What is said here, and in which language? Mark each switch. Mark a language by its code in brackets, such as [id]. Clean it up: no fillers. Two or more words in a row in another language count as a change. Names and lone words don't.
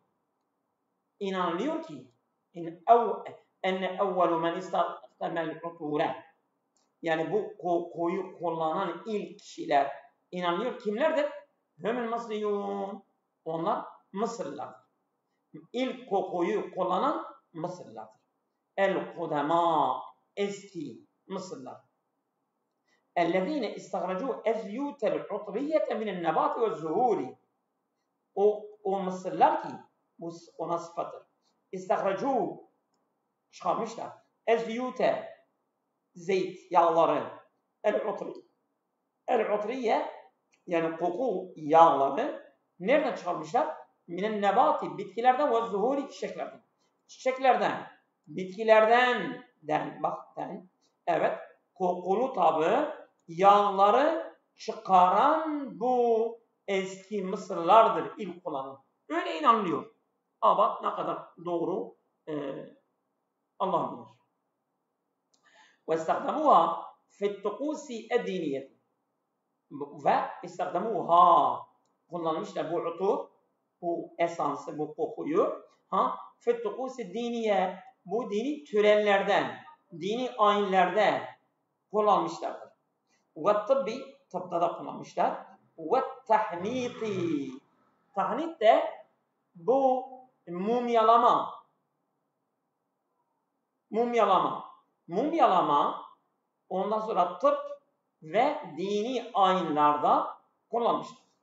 [tr] İnanılıyor ki [ar] أن أول من استخدم العطور [tr] yani bu kokuyu kullanan ilk kişiler inanılıyor kimlerdir? [ar] هم المصريون. [tr] Onlar Mısırlılar. ilk kokuyu kullanan Mısırlılardır. El-Kudema, eski Mısırlılar. [ar] اَلَّذ۪ينَ اِسْتَغْرَجُوا اَزْيُوتَ الْعُطْرِيَّةَ مِنَ النَّبَاتِ وَالزُّهُورِ. [tr] O Mısırlılar ki, bu ona sıfattır. İstahracu, çıkarmışlar. Ezyute, zeyt, yağları. El-utriye, yani koku yağları. Nereden çıkarmışlar? [ar] من النبات, [tr] bitkilerden ve zuhuri, çiçeklerden. Çiçeklerden, bitkilerden, evet, kokulu tabi, yağları çıkaran bu eski Mısırlılardır ilk kullanan. Öyle inanılıyor. Ama ne kadar doğru Allah bilir. [ar] وَاسْتَخْدَمُوهَا فِي الطُّقُوسِ الدِّينِيَّةِ. [tr] Ve istakdamuha, kullanmışlar bu utur, bu esansı, bu kokuyu [ar] فِي الطُّقُوسِ الدِّينِيَّةِ, [tr] bu dini törenlerden, dini ayinlerde kullanmışlardır. وَالطِّبِّ, tıbbda da kullanmışlar. وَالتَّحْنِيطِ, tahnit de bu mumyalama. Ondan sonra tıp ve dini ayinlarda kullanmışlar.